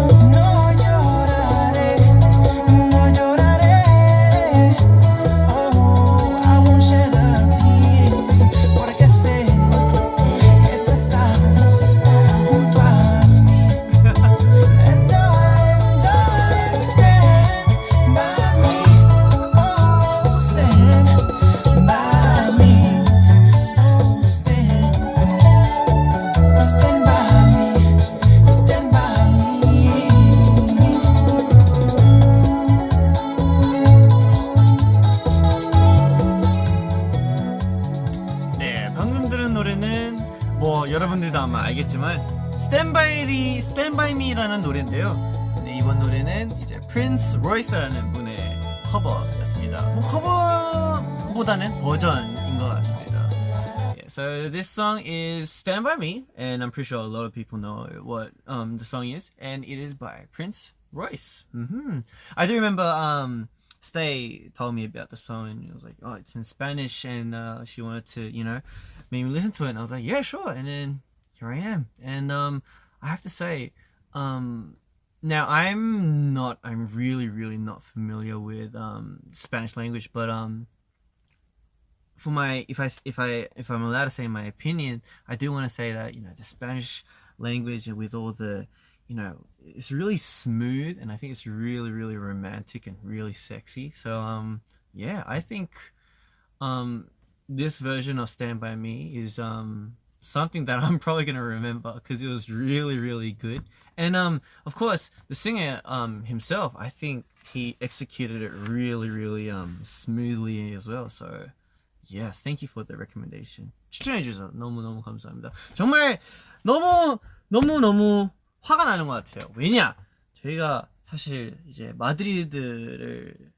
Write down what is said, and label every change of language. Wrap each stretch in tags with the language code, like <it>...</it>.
<es>No lloraré, no lloraré.</es> <en>Oh, I won't shed a tear,</en> <es>porque sé que tú estás junto a mí.</es> <en>And darling, darling, stand by me. Oh, stand by me. Oh, stand by me. Stand by me.</en> <ko>네, 방금 들은 노래는 뭐 여러분들도 아마 알겠지만 Stand by Me라는 노래인데요. 근데 이번 노래는 이제 프린스 로이스라는 분의 커버였습니다. 뭐 커버보다는 버전인 것 같습니다.</ko> <en>Yeah, so this song is Stand by Me, and I'm pretty sure a lot of people know what the song is, and it is by Prince Royce. I do remember Stay told me about the song, and it was like, oh, it's in Spanish, and she wanted to, make me listen to it, and I was like, yeah, sure. And then here I am, and I have to say, now I'm really not familiar with Spanish language, but for my if I'm allowed to say my opinion, I do want to say that the Spanish language with all the it's really smooth, and I think it's really romantic and really sexy. So yeah, I think this version of Stand By Me is something that I'm probably gonna remember because it was really good. And of course the singer himself, I think he executed it really smoothly as well. So yes, thank you for the recommendation.</en> <ko>추천해주셔서 너무 감사합니다. 정말 너무 화가 나는 것 같아요. 왜냐? 저희가 사실 이제 마드리드를</ko>